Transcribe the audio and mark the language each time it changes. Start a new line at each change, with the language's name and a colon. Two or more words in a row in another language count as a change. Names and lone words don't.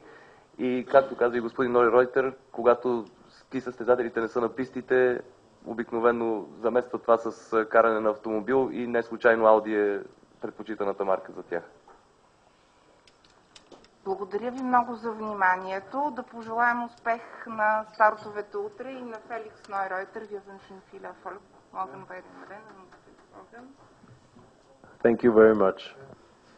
Bulgarian: И както каза и господин Noyroyter, когато ски състезателите не са на пистите, обикновено замества това с каране на автомобил, и не случайно Ауди е предпочитаната марка за тях. Благодаря ви много за вниманието. Да пожелаем успех на стартовете утре и на Феликс Noyroyter.
German: Wir wünschen viel Erfolg morgen bei den Rennen.
English: Thank you very much.